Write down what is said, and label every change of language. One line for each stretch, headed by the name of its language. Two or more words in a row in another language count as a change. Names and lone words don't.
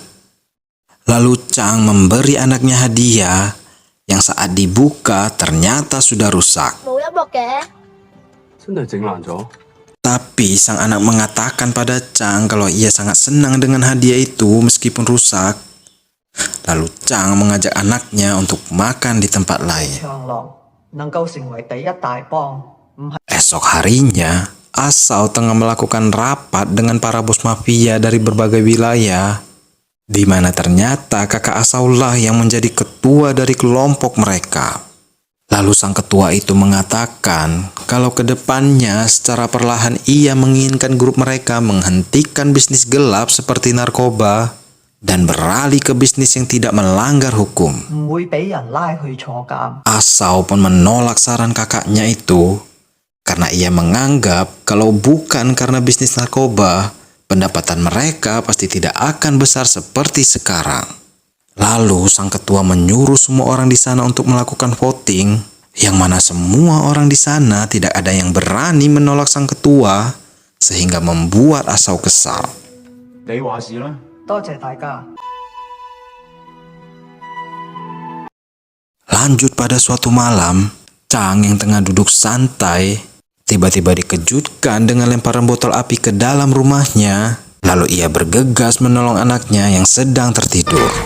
Indonesian: Lalu Chang memberi anaknya hadiah yang saat dibuka ternyata sudah rusak. Tapi sang anak mengatakan pada Chang kalau ia sangat senang dengan hadiah itu meskipun rusak. Lalu Chang mengajak anaknya untuk makan di tempat lain.
Cantonese: 長廊能夠成為第一大幫，唔係
Indonesian: Esok harinya, Asao tengah melakukan rapat dengan para bos mafia dari berbagai wilayah, di mana ternyata kakak Asao lah yang menjadi ketua dari kelompok mereka. Lalu sang ketua itu mengatakan kalau kedepannya secara perlahan ia menginginkan grup mereka menghentikan bisnis gelap seperti narkoba dan beralih ke bisnis yang tidak melanggar hukum.
Cantonese: 唔會俾人拉去坐監。
Indonesian: Asao pun menolak saran kakaknya itu karena ia menganggap kalau bukan karena bisnis narkoba, pendapatan mereka pasti tidak akan besar seperti sekarang. Lalu sang ketua menyuruh semua orang di sana untuk melakukan voting, yang mana semua orang di sana tidak ada yang berani menolak sang ketua, sehingga membuat Asao kesal.
Cantonese: 你話事啦。多謝大家。
Indonesian: Lanjut pada suatu malam, Chang yang tengah duduk santai, tiba-tiba dikejutkan dengan lemparan botol api ke dalam rumahnya. Lalu ia bergegas menolong anaknya yang sedang tertidur.